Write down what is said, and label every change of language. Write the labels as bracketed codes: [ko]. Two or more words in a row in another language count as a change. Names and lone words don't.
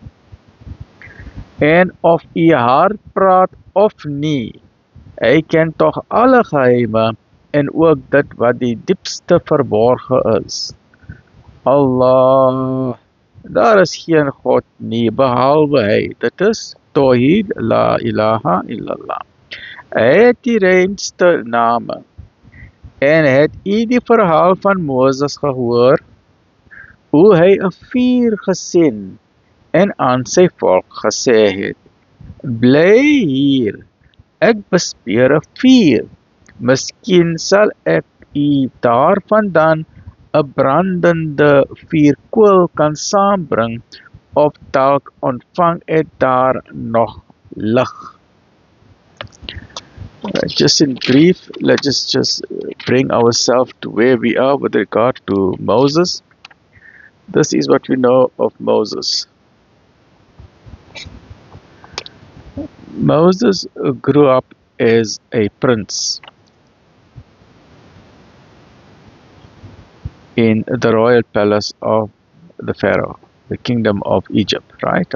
[af] En of u hart praat of nie, hy ken tog alle geheime en ook dit wat die diepste verborge is. Allah, daar is geen God nie behalwe hy. Dit is Tawhid, [ar] لا إله إلا الله. [af] Hy het die reinste name. En het u die verhaal van Moses gehoor, hoe hy 'n vuur gesien en aan sy volk gesê het, bly hier, ek bespeer 'n vuur. Miskien sal ek u daarvandaan 'n brandende vuurkool kan saambring, of dalk ontvang het daar nog lig. [en] Just in brief, let's just bring ourselves to where we are with regard to Moses. This is what we know of Moses. Moses grew up as a prince in the royal palace of the Pharaoh, the kingdom of Egypt, right?